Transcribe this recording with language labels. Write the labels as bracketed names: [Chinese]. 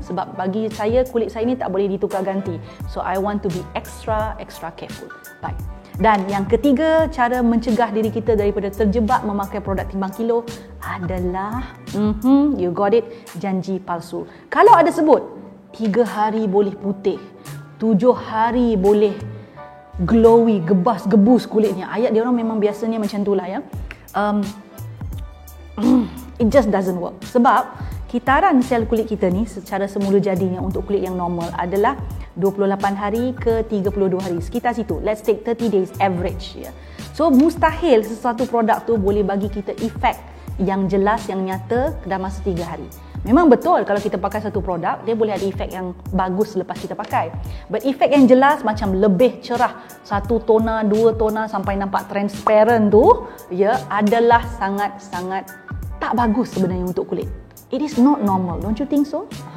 [Malay] Sebab bagi saya, kulit saya ni tak boleh ditukar ganti. [English] So I want to be extra careful. [Malay] Baik. Dan yang ketiga, cara mencegah diri kita daripada terjebak memakai produk timbang kilo adalah [English] you got it, [Malay] janji palsu. Kalau ada sebut 3 hari boleh putih, 7 hari boleh glowy, gebas-gebus kulitnya, ayat dia orang memang biasanya macam itulah ya. [English] It just doesn't work. [Malay] Sebab kitaran sel kulit kita ni secara semula jadinya untuk kulit yang normal adalah 28 hari ke 32 hari, sekitar situ. [English] Let's take 30 days average [Malay] ya. So mustahil sesuatu produk tu boleh bagi kita efek yang jelas, yang nyata dalam masa 3 hari. Memang betul kalau kita pakai satu produk, dia boleh ada efek yang bagus selepas kita pakai. But efek yang jelas macam lebih cerah, 1 toner, 2 toner sampai nampak transparent tu, ya, adalah sangat-sangat tak bagus sebenarnya untuk kulit. [English] It is not normal, don't you think so?